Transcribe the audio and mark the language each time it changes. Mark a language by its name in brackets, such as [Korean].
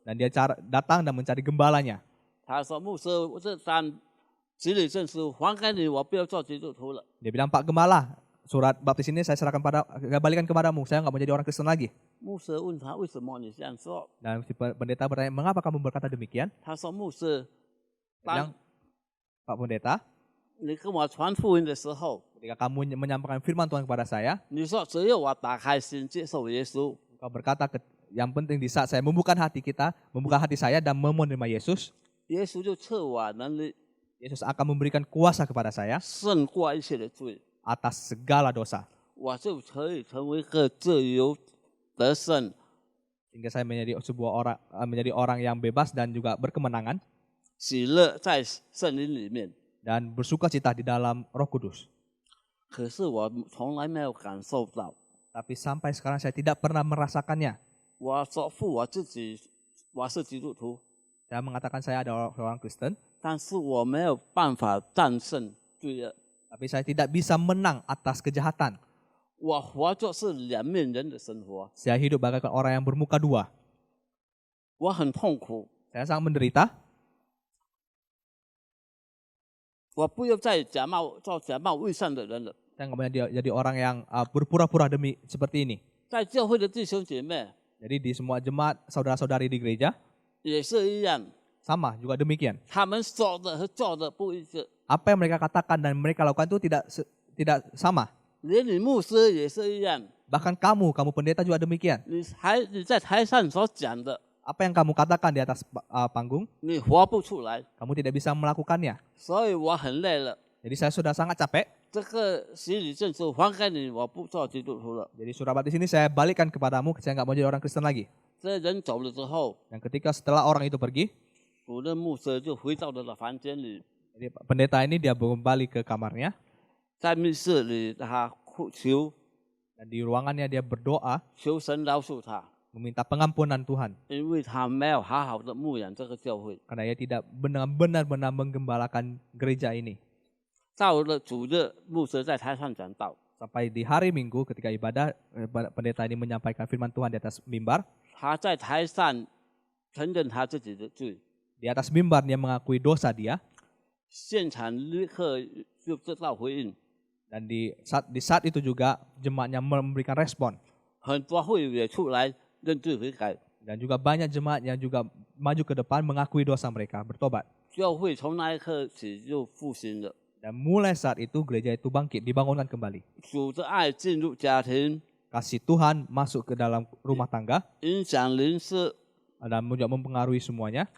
[Indonesian] dan dia datang dan mencari gembalanya. [Chinese] 他说：“牧师，我这张洗礼证书还给你，我不要做基督徒了。 [Indonesian] Dia bilang, Pak Gembala, surat baptis ini saya balikan kepadamu, saya nggak mau jadi orang Kristen lagi. ” [Chinese] 牧师问他：“为什么你这样说 [Indonesian] Dan si pendeta bertanya, mengapa kamu berkata demikian?？” [Chinese] 他说：“牧师， [Indonesian] Dia [Chinese] 当 [Indonesian] bilang, Pak Pendeta, [Chinese] 你跟我传福音的时候， [Indonesian] ketika kamu menyampaikan firman Tuhan kepada saya, [Chinese] 你说只有我打开心接受耶稣， [Indonesian] engkau berkata yang penting di saat saya membuka hati saya dan menerima Yesus, [Chinese] 耶稣就赐我能力， [Indonesian] Yesus akan memberikan kuasa kepada saya [Chinese] 胜过一切的罪， [Indonesian] atas segala dosa. [Chinese] 我就可以成为一个自由得胜。 [Indonesian] Sehingga saya menjadi orang yang bebas dan juga berkemenangan [Chinese] 喜乐在圣灵里面。 [Indonesian] dan bersukacita di dalam Roh Kudus. [Chinese] 可是我从来没有感受到。 [Indonesian] Tapi sampai sekarang saya tidak pernah merasakannya. [Chinese] 我说服我自己，我是基督徒， [Indonesian] Saya mengatakan saya adalah orang Kristen, [Chinese] 但是我没有办法战胜罪恶。 [Indonesian] tapi saya tidak bisa menang atas kejahatan. [Chinese] 我活着是两面人的生活， [Indonesian] Saya hidup bagaikan orang yang bermuka dua. [Chinese] 我很痛苦。 [Indonesian] Saya sangat menderita. [Chinese] 我不要再做假冒伪善的人了。 [Indonesian] Saya nggak mau jadi orang yang berpura-pura demi seperti ini. [Chinese] 在教会的弟兄姐妹 [Indonesian] Jadi di semua jemaat saudara-saudari di gereja [Chinese] 也是一样， [Indonesian] sama juga demikian. [Chinese] 他们说的和做的不一致， [Indonesian] Apa yang mereka katakan dan mereka lakukan itu tidak sama. [Chinese] 连你牧师也是一样。 [Indonesian] Bahkan kamu pendeta juga demikian. [Chinese] 你在台上所讲的， [Indonesian] Apa yang kamu katakan di atas panggung, [Chinese] 你活不出来， [Indonesian] kamu tidak bisa melakukannya. [Chinese] 所以我很累了。 [Indonesian] Jadi saya sudah sangat capek. [Chinese] 这个洗礼证书还给你，我不做基督徒了。 [Indonesian] Jadi surat baptis ini saya balikan kepadamu, saya nggak mau jadi orang Kristen lagi. [Chinese] 这人走了之后， [Indonesian] Dan ketika setelah orang itu pergi, [Chinese] 主任牧师就回到了房间里， [Indonesian] jadi pendeta ini dia kembali ke kamarnya [Chinese] 在密室里他求 [Indonesian] dan di ruangannya dia berdoa [Chinese] 求神饶恕他， [Indonesian] meminta pengampunan Tuhan [Chinese] 因为他没有好好的牧养这个教会。 [Indonesian] karena ia tidak benar-benar menggembalakan gereja ini. [Chinese] 到了主日，牧师在台上讲道， [Indonesian] Sampai di hari Minggu ketika ibadah, pendeta ini menyampaikan firman Tuhan di atas mimbar. [Chinese] 他在台上承认他自己的罪， [Indonesian] Di atas mimbar dia mengakui dosa dia. [Chinese] 现场立刻就得到回应。 [Indonesian] Dan di saat itu juga jemaatnya memberikan respon. [Chinese] 很多会友也出来认罪悔改， [Indonesian] Dan juga banyak jemaat yang juga maju ke depan mengakui dosa mereka, bertobat. [Chinese] 教会从那一刻起就复兴了。 [Indonesian] Dan mulai saat itu gereja itu bangkit, dibangunkan kembali. [Chinese] 主的爱进入家庭， [Indonesian] Kasih Tuhan masuk ke dalam rumah tangga [Chinese] 影响邻舍， [Indonesian] dan juga mempengaruhi semuanya.